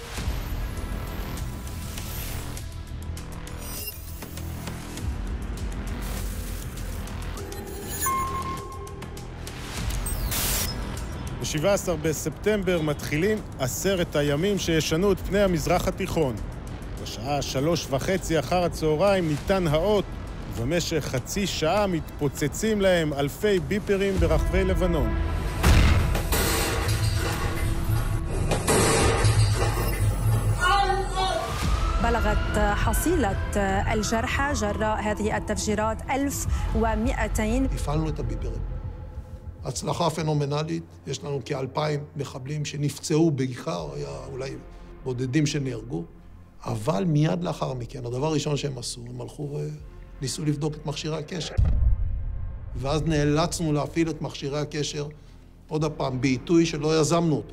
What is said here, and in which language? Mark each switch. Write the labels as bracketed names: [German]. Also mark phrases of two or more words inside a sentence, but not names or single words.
[Hebrew] ב-17 בספטמבר מתחילים 10 הימים שישנו את פני המזרח התיכון. בשעה 3:30 אחר הצהריים ניתן האות, ובמשך חצי שעה מתפוצצים להם אלפי ביפרים ברחבי לבנון. [Arabic] بلغت حصيلة الجرحى جراء هذه التفجيرات 1200. [Hebrew] הפעלנו את הביפרים. הצלחה פנומנלית, יש לנו כ2,000 מחבלים שנפצעו בעיקר, היה אולי בודדים שנהרגו, אבל מיד לאחר מכן, הדבר הראשון שהם עשו, הם הלכו וניסו לבדוק את מכשירי הקשר. ואז נאלצנו להפעיל את מכשירי הקשר עוד הפעם, בעיתוי שלא יזמנו אותו.